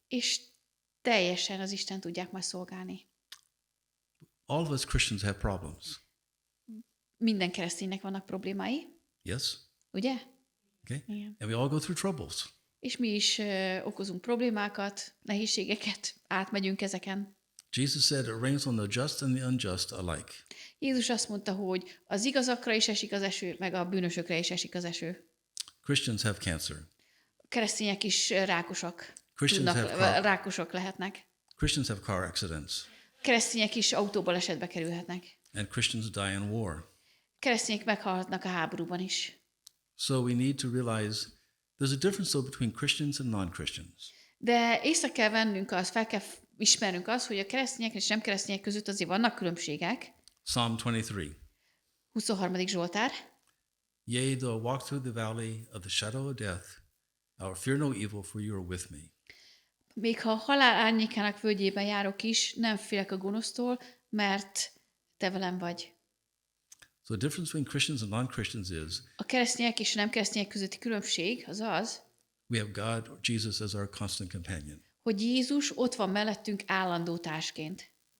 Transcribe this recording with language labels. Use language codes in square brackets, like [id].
[hu] és teljesen az Isten tudják majd szolgálni. [en] All of us Christians have problems. [hu] Minden kereszténynek vannak problémái, [en] Yes? [hu] ugye? [en] Okay? [hu] Igen. [en] And we all go through troubles. [hu] És mi is okozunk problémákat, nehézségeket, átmegyünk ezeken. [en] Jesus said it rains on the just and the unjust alike. [hu] Jézus azt mondta, hogy az igazakra is esik az eső, meg a bűnösökre is esik az eső. [en] Christians have cancer. [hu] A keresztények is rákosak. [en] Christians have [hu] Rákosok lehetnek. [en] Christians have car accidents. [hu] Keresztények is autóbalesetbe kerülhetnek. [en] And Christians die in war. [hu] Keresztények meghalhatnak a háborúban is. [en] So we need to realize there's a difference though between Christians and non-Christians. [hu] De észre kell vennünk azt, fel kell ismernünk azt, hogy a keresztények és nem keresztények között azért vannak különbségek. [en] Psalm 23. [hu] 23. Zsoltár. [en] Yea, though I walk through the valley of the shadow of death, I will fear no evil, for you are with me. [hu] Még ha a halál árnyékának völgyében járok is, nem félek a gonosztól, mert te velem vagy. [en] So the difference between Christians and non-Christians is [hu] A keresztények és a nem keresztények közötti különbség az az, [en] we have God or Jesus as our constant companion. [hu] hogy Jézus ott van mellettünk állandó társként.